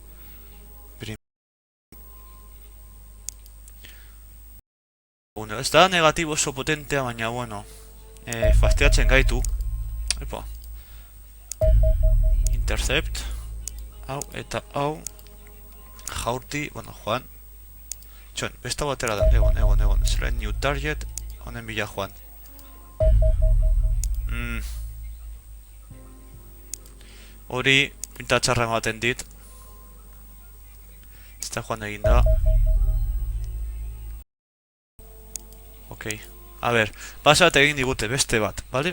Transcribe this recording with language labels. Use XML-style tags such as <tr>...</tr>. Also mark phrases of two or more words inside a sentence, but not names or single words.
<eu>Ez da negatibo oso potentea, baina bueno, fastiatzen gaitu. Epa. Intercept. Hau eta hau. Jaurti, bueno, joan. Txon, besta batera da, egon.</eu> <en>Select new target,</en> <eu>honen bila joan. Hori, pinta txarra ematen dit. Ez da joan egin da. Ok, a ber, basa bat egin digute, beste bat, bale?</eu>